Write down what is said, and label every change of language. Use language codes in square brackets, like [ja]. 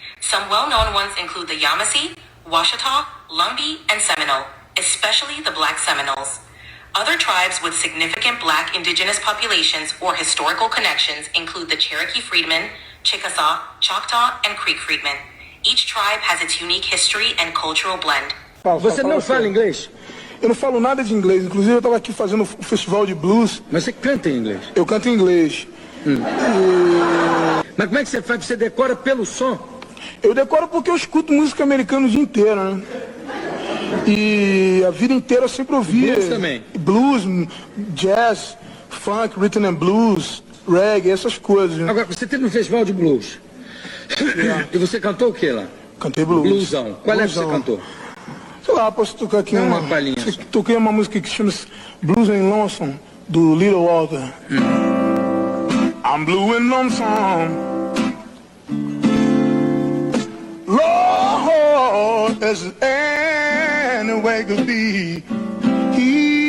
[en] Some well-known ones include the Yamasee, Washita, Lumbee, and Seminole, especially the Black Seminoles. Other tribes with significant black indigenous populations or historical connections include the Cherokee Freedmen, Chickasaw, Choctaw, and Creek Freedmen. Each tribe has its unique history and cultural blend. [pt] Você não fala inglês? Eu não falo nada de inglês. Inclusive, eu estava aqui fazendo um festival de blues. Mas você canta em inglês? Eu canto em inglês. Mas como é que você faz? Você decora pelo som? Eu decoro porque eu escuto música americana o dia inteiro, né? E a vida inteira eu sempre ouvi. Blues também? Blues, jazz, funk, rhythm and blues, reggae, essas coisas. Agora, você teve um festival de blues. E você cantou o que lá? Cantei blues. Bluesão. Qual é que você cantou? Sei lá, posso tocar aqui uma palhinha. Toquei uma música que chama Blues and Lonesome, do Little Walter. [en] I'm blue and lonesome, Lord, as any way could be.